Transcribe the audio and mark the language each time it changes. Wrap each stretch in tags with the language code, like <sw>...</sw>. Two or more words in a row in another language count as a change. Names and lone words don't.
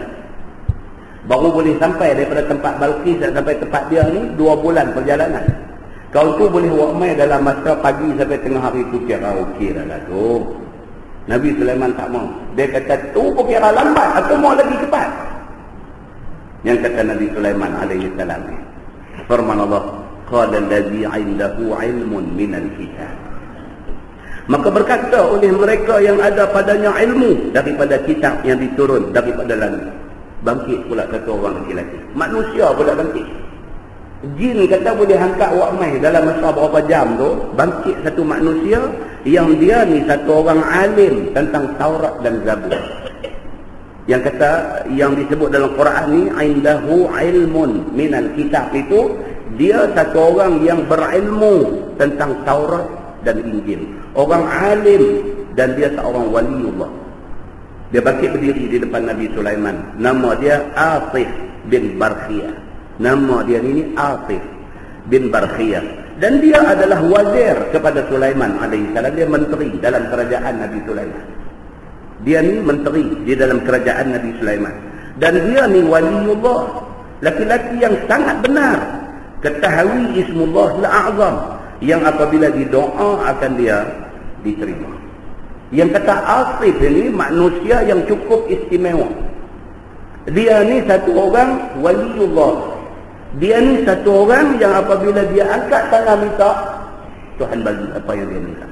<ms>Baru boleh sampai daripada tempat Balqis dan sampai tempat dia ni 2 bulan perjalanan. Kau tu boleh ramai dalam masa pagi sampai tengah hari tu, kira okey dah lah tu. Nabi Sulaiman tak mau. Dia kata, tu kira lambat, aku mau lagi cepat. Yang kata Nabi Sulaiman alaihi salam ni, firman Allah,</ms> <ar>قال الذي عنده علم من الكتاب.</ar> <ms>Maka berkata oleh mereka yang ada padanya ilmu daripada kitab yang diturun daripada langit. Bangkit pula satu orang lelaki. Manusia pula bangkit. Jin kata boleh angkat wak mai dalam masa berapa jam tu. Bangkit satu manusia yang dia ni satu orang alim tentang Taurat dan Zabur. Yang kata, yang disebut dalam Quran ni,</ms> <ar>عنده علم من الكتاب,</ar> <ms>itu dia satu orang yang berilmu tentang Taurat dan Injil. Orang alim dan dia seorang waliullah. Dia bangkit berdiri di depan Nabi Sulaiman. Nama dia Atif bin Barkhiyah. Nama dia ni Atif. bin Barkhiyah. Dan dia adalah wazir kepada Sulaiman alaihissalam. Dia menteri dalam kerajaan Nabi Sulaiman. Dia ni menteri di dalam kerajaan Nabi Sulaiman. Dan dia ni waliullah, laki-laki yang sangat benar. Ketahui</ms> <ar>اسم الله الأعظم,</ar> <ms>yang apabila didoa akan dia diterima. Yang kata Asif ini manusia yang cukup istimewa. Dia ni satu orang waliullah. Dia ni satu orang yang apabila dia angkat tangan minta, Tuhan bagi apa yang dia minta.</ms>